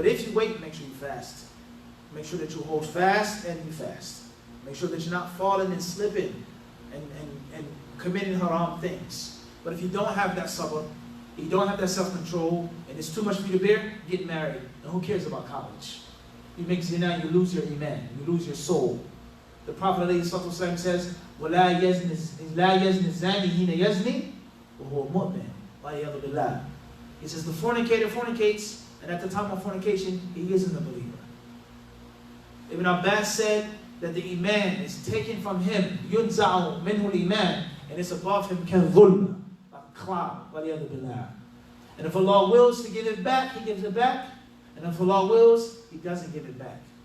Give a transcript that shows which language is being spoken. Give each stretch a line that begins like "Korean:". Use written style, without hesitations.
English: But if you wait, make sure you fast. Make sure that you hold fast and you fast. Make sure that you're not falling and slipping and committing haram things. But if you don't have that sabr, you don't have that self-control, and it's too much for you to bear, get married. And who cares about college? You make zina, you lose your iman, you lose your soul. The Prophet ﷺ says,
Arabic: وَلَا يَزْنِ الزَّانِي هِينَ يَزْنِي وَهُوَ مُؤْمِنٌ وَالْعِيَاذُ بِاللَّهِ.
English: He says the fornicator fornicates, and at the time of fornication, he isn't a believer. Ibn Abbas said that the iman is taken from him,
Arabic: يُنْزَعُ مِنْهُ الْإِيمَانِ,
English: and it's above him
Arabic: كَالظُلْمَ,
English: like a cloud,
Arabic: وَالْعِيَاذُ بِاللَّهِ.
English: And if Allah wills to give it back, He gives it back. And if Allah wills, He doesn't give it back.